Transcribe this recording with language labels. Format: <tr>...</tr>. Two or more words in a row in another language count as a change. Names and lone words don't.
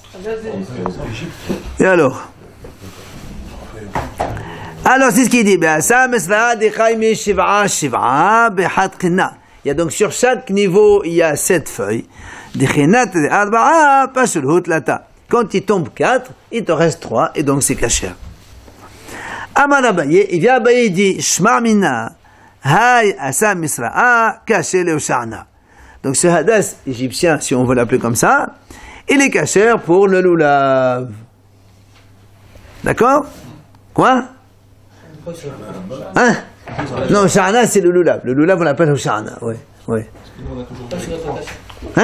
<fr>Et alors, c'est ce qu'il dit. Il y a donc sur chaque niveau, il y a 7 feuilles. Quand il tombe 4, il te reste 3, et donc c'est kasher.</fr> <he>Amar Abaye,</he> <fr>il vient Abaye, il dit,</fr> <arc>שמע מינה האי אסא מצראה כשר להושענא.</arc> <fr>Donc ce hadas égyptien, si on veut l'appeler comme ça, il est kasher pour le lulav. D'accord? Quoi? Hein? Non, sha'na c'est le lulav. Le lulav on l'appelle sha'na, oui. Hein?</fr>